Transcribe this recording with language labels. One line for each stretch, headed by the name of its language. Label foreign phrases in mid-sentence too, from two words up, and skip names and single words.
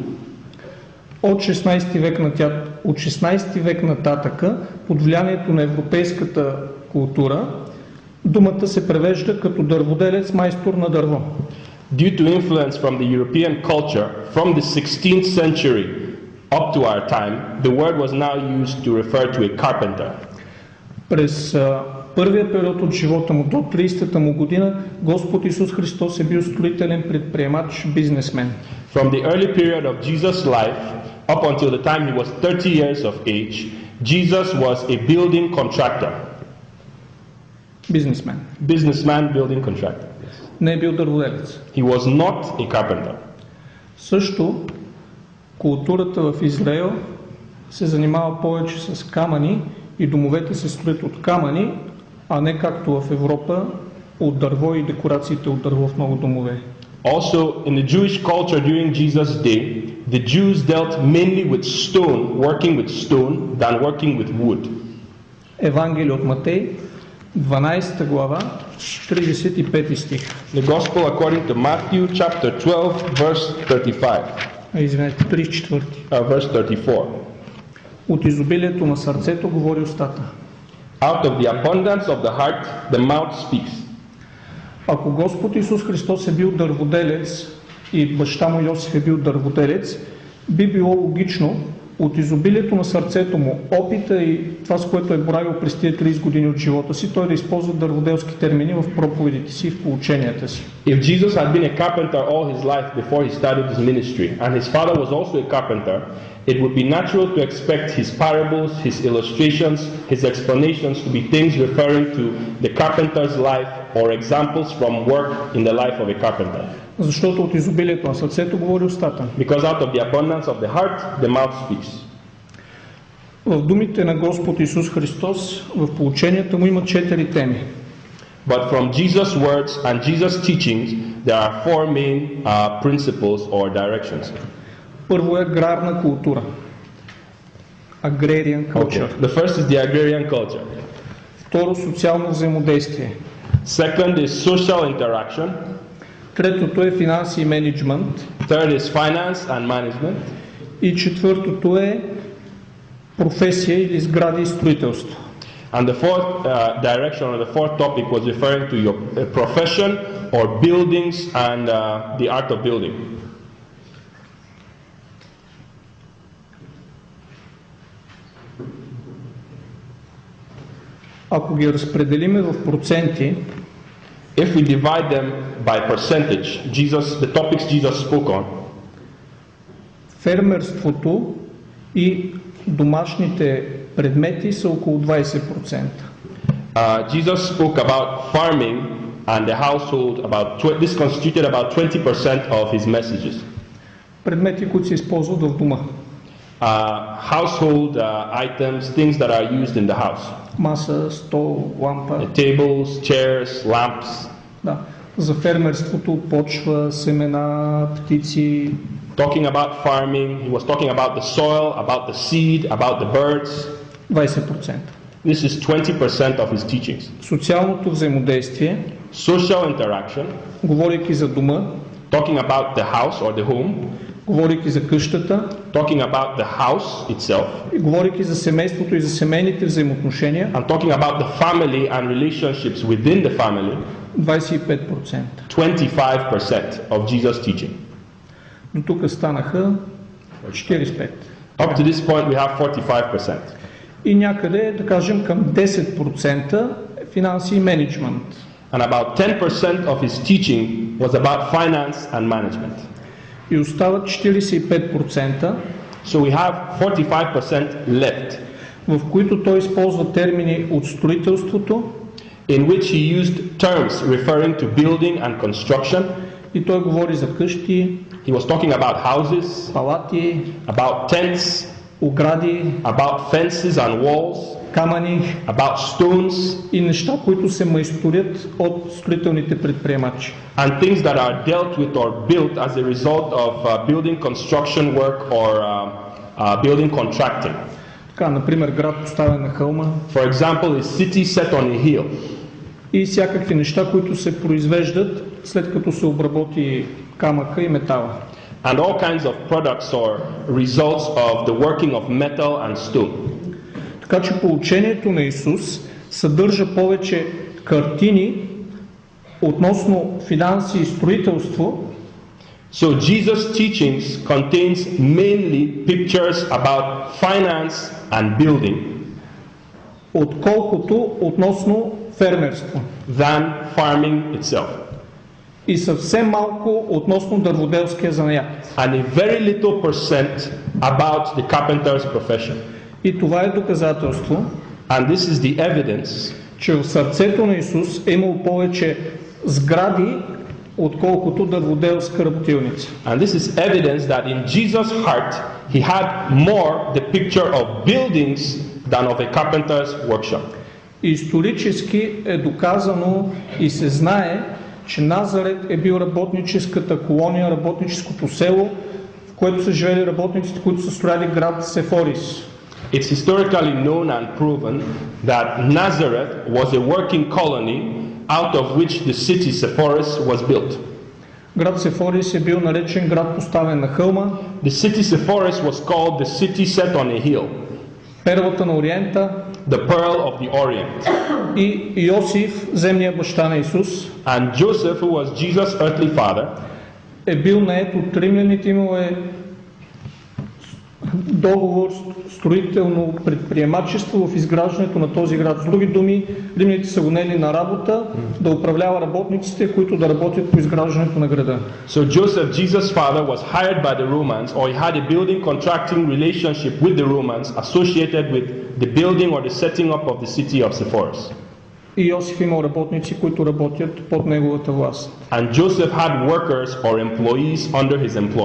Bulgarian: От 16 век нататъка, под влиянието на европейската култура, думата се превежда като дърводелец, майстор на дърво.
English: Due to influence from the European culture, from the 16th century up to our time, the word was now used to refer to a carpenter.
Bulgarian: През първия период от живота му до 30-та му година Господ Исус Христос е бил строителен предприемач, бизнесмен.
English: From the early period of Jesus' life up until the time he was 30 years of age, Jesus was a building contractor.
Bulgarian: Бизнесмен.
English: Businessman, building contractor.
Bulgarian: Не е бил дърводелец.
English: He was not a carpenter.
Bulgarian: Също културата в Израел се занимава повече с камъни и домовете се строят от камъни, а не както в Европа от дърво и декорациите от дърво в много домове.
English: Also, in the Jewish culture during Jesus' day, the Jews dealt mainly with stone, working with stone, than working with wood.
Bulgarian: Евангелие от Матей, 12 глава, 35 стих.
English: The Gospel according to Matthew chapter 12, verse 35.
Bulgarian: Извинете, 34.
English: Verse 34.
Bulgarian: От изобилието на сърцето говори устата.
English: Out of the abundance of the heart, the mouth speaks.
Bulgarian: Ако Господ Исус Христос е бил дърводелец и баща му Йосиф е бил дърводелец, би било логично от изобилието на сърцето му, опита и това, с което е боравил през тия 30 години от живота си, той да използва дърводелски термини в проповедите си и в поученията си.
English: If Jesus had been a carpenter all his life before he started his ministry, and his father was also a carpenter, it would be natural to expect his parables, his illustrations, his explanations to be things referring to the carpenter's life or examples from work in the life of a carpenter.
Bulgarian: Защото от изобилието на сърцето говори устата.
English: Because out of the abundance of the heart, the mouth speaks.
Bulgarian: В думите на Господ Исус Христос, в поученията му има 4 теми.
English: But from Jesus' words and Jesus' teachings, there are 4 main principles or directions.
Bulgarian: Първо е аграрна култура.
English: Agrarian culture. The first is the agrarian culture.
Bulgarian: Второ, социално взаимодействие.
English: Second is social interaction.
Bulgarian: Третото е финанси и менеджмент.
English: Third is finance and management.
Bulgarian: И четвъртото е професия или сгради и строителство.
English: And the fourth direction or the fourth topic was referring to your profession or buildings and the art of building.
Bulgarian: Ако ги разпределиме в проценти,
English: if we divide them by percentage, the topics Jesus spoke on,
Bulgarian: фермерството и домашните предмети са около 20%.
English: Jesus spoke about farming and the household, this constituted about 20% of his messages.
Bulgarian: Предмети, които се използват в дома.
English: Household items, things that are used in the house.
Bulgarian: Маса, стол, лампа.
English: Tables, chairs, lamps.
Bulgarian: Да. За фермерството почва, семена, птици.
English: Talking about farming, he was talking about the soil, about the seed, about the birds.
Bulgarian: 20%.
English: This is 20% of his teachings.
Bulgarian: Социалното взаимодействие.
English: Social interaction.
Bulgarian: Говорейки за дома.
English: Talking about the house or the home.
Bulgarian: Говорейки за къщата.
English: Talking about the house itself.
Bulgarian: И говорейки за семейството и за семейните взаимоотношения.
English: And talking about the family and relationships within the family.
Bulgarian: 25%.
English: 25% of Jesus' teaching.
Bulgarian: До тук станаха 45%.
English: Up to this point we have 45%.
Bulgarian: И някъде, да кажем, към 10% финанси и менеджмент.
English: And about 10% of his teaching was about finance and management.
Bulgarian: И остават 45%,
English: so we have 45% left,
Bulgarian: в които той използва термини от строителството,
English: in which he used terms referring to building and construction.
Bulgarian: И той говори за къщи,
English: he was talking about houses,
Bulgarian: палати,
English: about tents,
Bulgarian: огради,
English: about fences and walls,
Bulgarian: камъни,
English: about stones,
Bulgarian: и неща, които се майсторят от строителните предприемачи.
English: and things that are dealt with or built as a result of building construction work or building contracting.
Bulgarian: Така, например, град поставен на хълма.
English: For example, a city set on a hill.
Bulgarian: И всякакви неща, които се произвеждат след като се обработи камъка и метала.
English: And all kinds of products or results of the working of metal and stone.
Bulgarian: Така че поучението на Исус съдържа повече картини относно финанси и строителство.
English: So Jesus' teachings contains mainly pictures about finance and building,
Bulgarian: отколкото относно фермерство.
English: Than farming itself.
Bulgarian: И съвсем малко относно дърводелския занаят.
English: And a very little percent about the carpenter's profession.
Bulgarian: И това е доказателство,
English: and this is the evidence,
Bulgarian: че в сърцето на Исус е имал повече сгради, отколкото дърводелска работилница.
English: And this is evidence that in Jesus' heart he had more the picture of buildings than of a carpenter's workshop.
Bulgarian: Исторически е доказано и се знае, че Назарет е бил работническата колония, работническото село, в което са живели работниците, които са строяли град Сефорис.
English: It's historically known and proven that Nazareth was a working colony out of which the city Sepphoris was built.
Bulgarian: Град Сефорис е бил наречен град поставен на хълма.
English: The city Sepphoris was called the city set on a hill,
Bulgarian: Перлата на Ориента,
English: the pearl of the Orient.
Bulgarian: и Йосиф, земния баща на Исус,
English: And Joseph, who was Jesus' earthly father,
Bulgarian: е бил нает от римляните, имал е договор, строително предприемачество в изграждането на този град. С други думи, римляните са го наели на работа да управлява работниците, които да работят по изграждането на града.
English: so Joseph, Jesus' father, was hired by the Romans, or he had a building contracting relationship with the Romans associated with the building or the setting up of the city of Sepphoris.
Bulgarian: И Йосиф имал работници, които работят под неговата власт.
English: And Joseph had workers or employees under his employ.